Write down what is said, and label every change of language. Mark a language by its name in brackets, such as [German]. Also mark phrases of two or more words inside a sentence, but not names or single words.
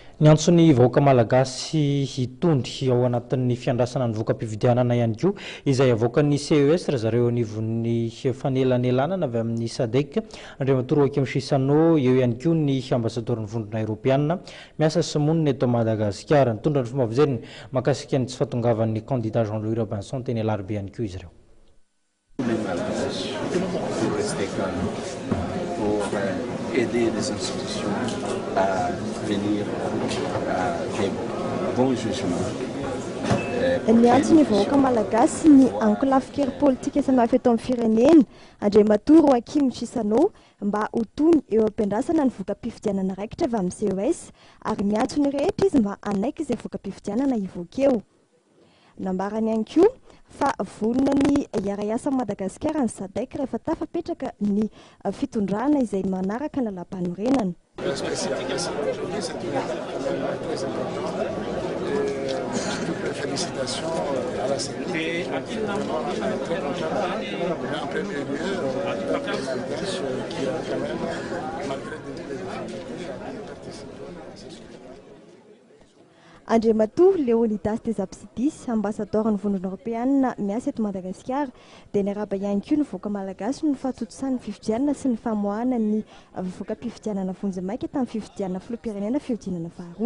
[Malagasy] Ny antsony vahoaka malagasy hitondry ao anatin'ny fiandrasana ny voka-pividianana ihany koa izay avoaka ny CES ry zareo anivon'ny fanelanelanana avy amin'ny SADC Andriamatoa Joakim Chissano eo ihany koa ny ambasador'ny vondrona Europiana miasa sy monina eto Madagasikara nitondra ny fomba fijeriny mahakasika ny tsy fahatongavan'ny candidat Jean-Louis Robinson teny alarobia ihany koa izy ireo. [French] Aider les institutions à venir à des bons jugements. [Malagasy] Ny antony vahoaka malagasy ny ankolafikery politika samihafa eto amin'ny firenena Andriamatoa Joakim Chissano mba ho tony eo am-piandrasana ny voka-pifidianana raikitra avy amin'ny CES ary ny antony rehetra izy mba anaiky izay voka-pifidianana ivoaka eo. Nambarany ihany koa fa vonona ny iara-iasa Madagasikara ny SADC rehefa tafapetraka ny fitondrana izay manaraka ny lalam-panorenana. [French] Félicitations à la SADC. En premier lieu, qui a quand même, malgré des difficultés, participé à cette [Malagasy] Andriamatoa Leonidas Tesapsidis, ambassadeur-ny vondrona Europeana miasa eto Madagasikara, dia niaraba ihany koa ny voaka malagasy ny fahatotosany fifidianana sy ny famoahana ny voka-pifidianana vonjemaika tamin'ny fifidianana filoham-pirenena fiodinana faharoa.